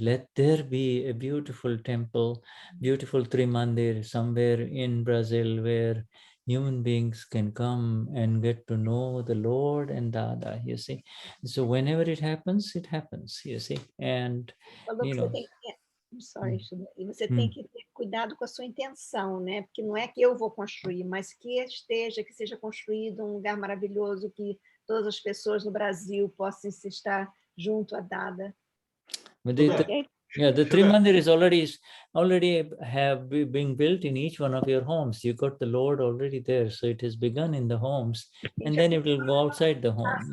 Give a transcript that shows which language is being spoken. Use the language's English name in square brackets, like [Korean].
[English] Let there be a beautiful temple, beautiful Trimandir somewhere in Brazil where human beings can come and get to know the Lord and Dada, you see. So whenever it happens, you see. And, you know. I'm sorry, Shuddha. [Portuguese] E você tem que ter cuidado com a sua intenção, né? Porque não é que eu vou construir, mas que seja construído um lugar maravilhoso, que todas as pessoas no Brasil possam se estar junto a Dada. [English] But the Trimandir is already have been built in each one of your homes. You got the Lord already there, so it has begun in the homes, and then it will go outside the home.